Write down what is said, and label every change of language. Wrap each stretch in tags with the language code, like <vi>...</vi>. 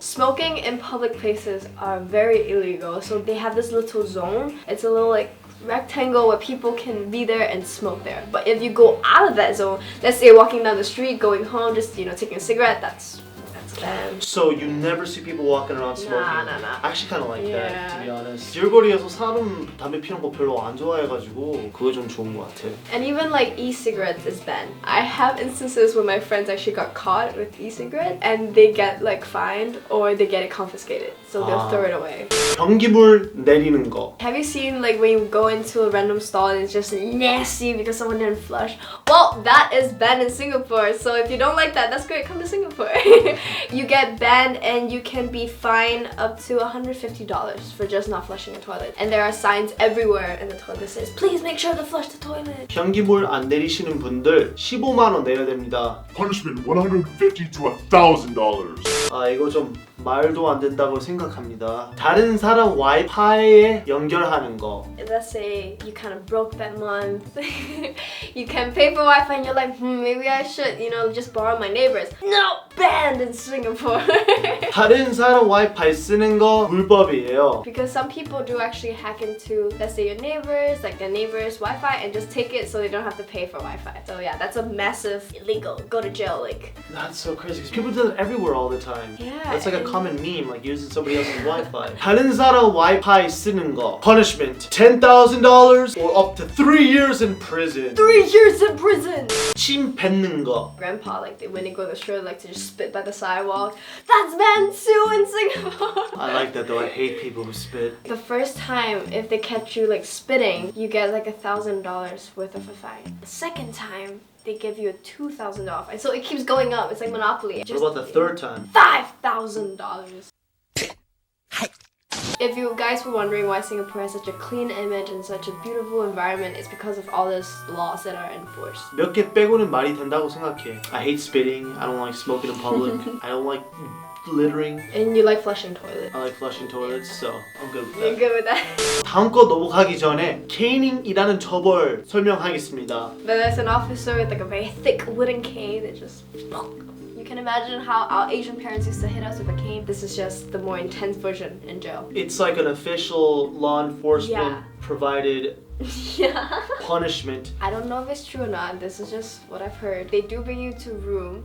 <en>Smoking in public places are very illegal. So they have this little zone. It's a little like rectangle where people can be there and smoke there. But if you go out of that zone, let's say walking down the street, going home, just taking a cigarette, that's banned. So you never see people walking around smoking? Nah. I actually kind of like that, Yeah. to be honest.</en> <ko>길거리에서 사람 담배 피는 거 별로 안 좋아해가지고 그거 좀 좋은 것 같아.</ko> <en>And even like e-cigarettes is banned. I have instances where my friends actually got caught with e-cigarettes and they get like fined or they get it confiscated. So they'll throw it away.</en> <ko>변기물 내리는 거.</ko> <en>Have you seen like when you go into a random stall and it's just nasty because someone didn't flush? Well, that is banned in Singapore. So if you don't like that, that's great. Come to Singapore. You get banned and you can be fined up to $150 for just not flushing a toilet. And there are signs everywhere in the toilet that says, please make sure to flush the toilet.</en> <ko>변기물 안 내리시는 분들 15만 원 내야 됩니다.</ko> <en>Punishment $150 to $1,000.</en> <ko>아 이거 좀 말도 안 된다고 생각합니다. 다른 사람 와이파이에 연결하는 거.</ko> <en>Let's say you kind of broke that month. You can pay for Wi-Fi and you're like, maybe I should, just borrow my neighbors. No! Banned in Singapore.</en> <ko>다른 사람 와이파이 쓰는 거 불법이에요.</ko> <en>Because some people do actually hack into, let's say your neighbors, like their neighbors' Wi-Fi and just take it so they don't have to pay for Wi-Fi. So yeah, that's a massive illegal, go to jail, like. That's so crazy. 'Cause people do that everywhere all the time. Yeah. That's like a common meme, like using somebody else's Wi-Fi.</en> <ko>다른 사람 와이파이 쓰는 거.</ko> <en>Punishment $10,000 or up to 3 years in prison. 3 years in prison!</en> <ko>침 뱉는 거.</ko> <en>Grandpa, like when they go to the store, like to just spit by the sidewalk. That's banned too in Singapore! I like that though. I hate people who spit. The first time, if they catch you like spitting, you get like $1,000 worth of a fine. The second time, they give you a $2,000 fine. So it keeps going up. It's like Monopoly. What about the third time? $5,000. If you guys were wondering why Singapore has such a clean image and such a beautiful environment, it's because of all these laws that are enforced.</en> <ko>몇 개 빼고는 말이 된다고 생각해.</ko> <en>I hate spitting. I don't like smoking in public. I don't like littering. And you like flushing toilets. I like flushing toilets, so I'm good with You're that. good with that?</en> <ko>다음 거 넘어가기 전에 caning-이라는 처벌 설명하겠습니다.</ko> <en>But there's an officer with like a very thick wooden cane that just... You can imagine how our Asian parents used to hit us with a cane. This is just the more intense version in jail. It's like an official law enforcement provided Yeah. punishment. I don't know if it's true or not. This is just what I've heard. They do bring you to a room.</en>